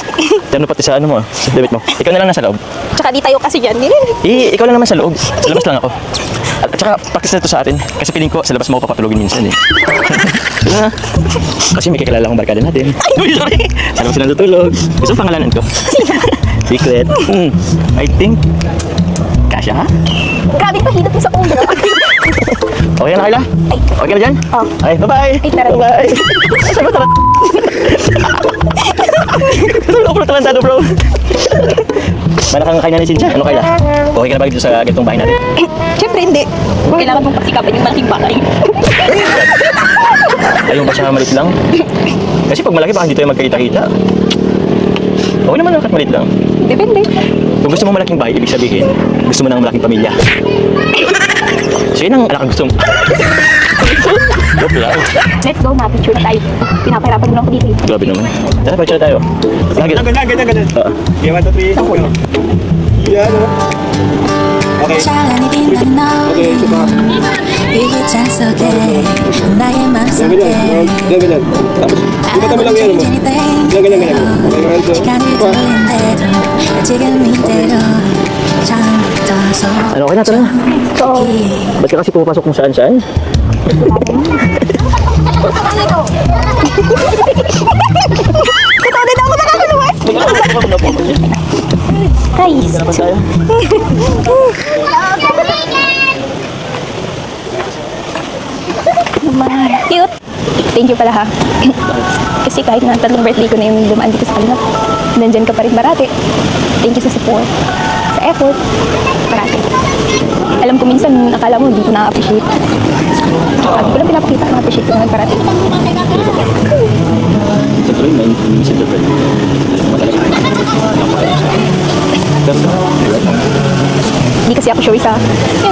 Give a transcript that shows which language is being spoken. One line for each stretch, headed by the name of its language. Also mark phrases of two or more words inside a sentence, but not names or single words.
Filipino: Tanong pati sa ano mo, sa damit mo. Ikaw na lang nasa loob. Tsaka di tayo kasi dyan. Ikaw lang naman sa loob. Sa labas lang ako. At saka, practice na ito sa atin. Kasi piling ko, sa labas mo ako papatulogin minsan eh. Sige na. Kasi may kakilala akong barkada natin. Uy, sorry! Sa labas sila natutulog. Gusto mo pangalanan ko?
English: Secret. I think,
Filipino: kasya ha? Grabe pa, hilap mo sa ulo. Okay na, Kayla? Okay na dyan? Oh. Ay, bye-bye! Ay, tara. Bye-bye! Sabi tara! Sabi ako na talentado, bro! Malakang kainan ni Cynthia. Ano, Kayla? Okay ka na ba dito sa ganitong bahay natin? Siyempre hindi. Kailangan mong pagsikapan yung malaking bahay. Ayaw ba siya malit lang? Kasi pag malaki, baka hindi tayo magkakita-kita. Okay naman lang kahit malit lang. Depende. Kung gusto mo malaking bahay, ibig sabihin, gusto mo ng malaking pamilya. So yun ang anak ang gusto mo. Joke lang. Let's go, ma-picture na tayo. Pinapahirapan mo lang ako dito. Grabe naman. Tara, picture na tayo. Lagi. Ganyan, ganyan, ganyan. Oo. Okay, 1, 2, 3. Yan, oh. Okay. Okay, suka.
Korean: 이게 찬속에 나의
Filipino: Yan,
Korean: 맘속에
Filipino: ganyan. Yan, ganyan. Tapos, di ba tabi lang yan mo? Yan, ganyan, ganyan. Okay, 1, 2.
Korean: 시간이 돌린대로 지금 이대로 처음부터
Filipino: Ano, okay na, tara na. Ba't ka kasi pumapasok kung saan-saan? Totoo din ako nakakaluwas. Guys. Saan tayo? Cute.
English: Thank you
Filipino: pala ha. Kasi kahit na 3 birthday ko na yung dumaan dito sa Kalingap, nandyan ka pa rin parati.
English: Thank you
Filipino: sa support, sa effort, parati. Alam ko minsan, akala mo, hindi ko na-appreciate. Hindi ko lang pinapakita, na-appreciate ko naman parati. Sa tuloy, may inisip na pwede. Hindi kasi ako sure sa... Yan.